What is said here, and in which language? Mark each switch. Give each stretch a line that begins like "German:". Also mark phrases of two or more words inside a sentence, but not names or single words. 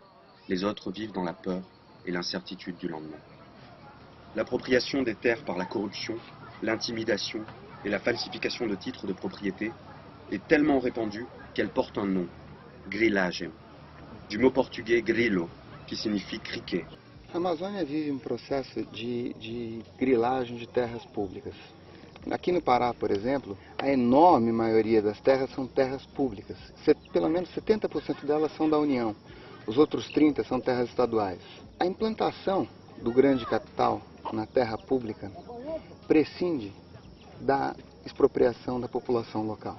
French: Les autres vivent dans la peur et l'incertitude du lendemain. L'appropriation des terres par la corruption, l'intimidation et la falsification de titres de propriété est tellement répandue qu'elle porte un nom, grilagem, du mot portugais grilo, qui signifie criquet.
Portuguese: A Amazônia vive processo de grilagem de terras públicas. Aqui no Pará, por exemplo, a enorme maioria das terras são terras públicas. Pelo menos 70% delas são da União. Os outros 30% são terras estaduais. A implantação do grande capital na terra pública prescinde da expropriação da população local.